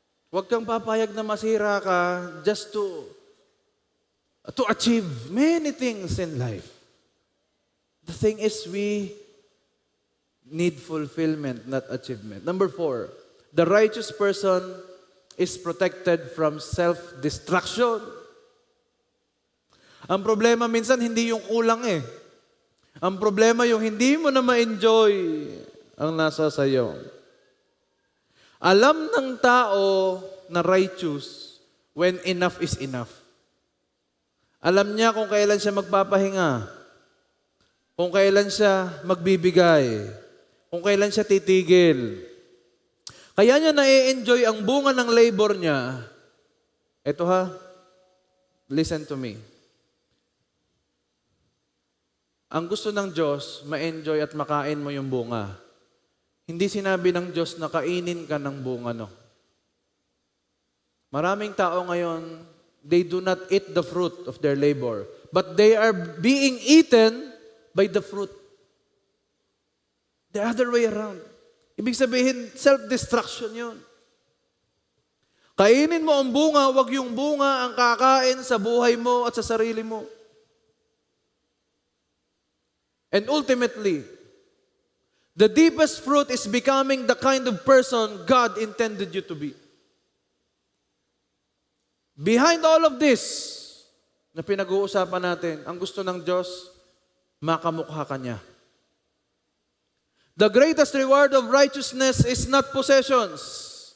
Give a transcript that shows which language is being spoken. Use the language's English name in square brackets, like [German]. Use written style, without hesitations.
[Filipino] Huwag kang papayag na masira ka [English] just to achieve many things in life. The thing is, we need fulfillment, not achievement. Number 4, the righteous person is protected from self-destruction. [Filipino] Ang problema minsan, hindi yung kulang eh. Ang problema yung hindi mo na ma-enjoy ang nasa sayo. Alam ng tao na [English] righteous when enough is enough. [Filipino] Alam niya kung kailan siya magpapahinga, kung kailan siya magbibigay, kung kailan siya titigil. Kaya niya na-enjoy ang bunga ng labor niya. Ito ha, [English] listen to me. [Filipino] Ang gusto ng Diyos, ma-enjoy at makain mo yung bunga. Hindi sinabi ng Diyos na kainin ka ng bunga, no. Maraming tao ngayon, [English] they do not eat the fruit of their labor, but they are being eaten by the fruit. The other way around. [Filipino] Ibig sabihin, [English] self-destruction yun. [Filipino] Kainin mo ang bunga, wag yung bunga ang kakain sa buhay mo at sa sarili mo. [English] And ultimately, the deepest fruit is becoming the kind of person God intended you to be. Behind all of this [Filipino] na pinag-uusapan natin, ang gusto ng Diyos, makamukha ka niya. [English] The greatest reward of righteousness is not possessions.